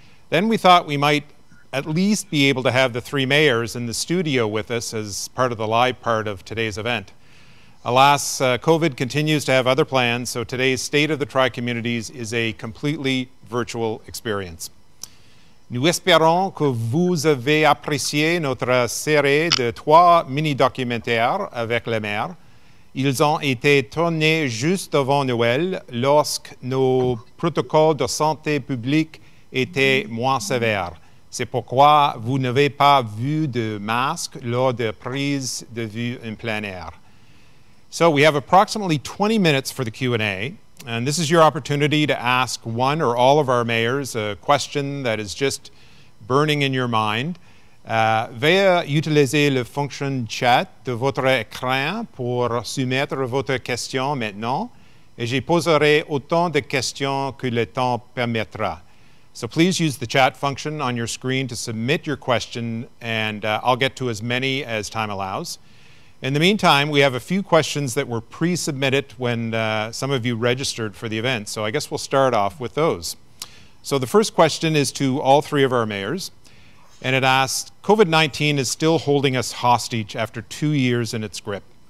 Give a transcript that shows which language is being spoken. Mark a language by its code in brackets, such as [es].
[en] Then we thought we might at least be able to have the three mayors in the studio with us as part of the live part of today's event. Alas, COVID continues to have other plans, so today's State of the Tri-Communities is a completely virtual experience. [fr] Nous espérons que vous avez apprécié notre série de 3 mini-documentaires avec les maires. Ils ont été tournés juste avant Noël, lorsque nos protocoles de santé publique étaient moins sévères. C'est pourquoi vous n'avez pas vu de masque lors de prises de vue en plein air. [en] So we have approximately 20 minutes for the Q&A. And this is your opportunity to ask one or all of our mayors a question that is just burning in your mind. [fr] Veuillez utiliser la fonction chat de votre écran pour soumettre votre question maintenant, et je poserai autant de questions que le temps permettra. [en] So please use the chat function on your screen to submit your question, and I'll get to as many as time allows. In the meantime, we have a few questions that were pre-submitted when some of you registered for the event, so I guess we'll start off with those. So the first question is to all three of our mayors, and it asks, COVID-19 is still holding us hostage after 2 years in its grip.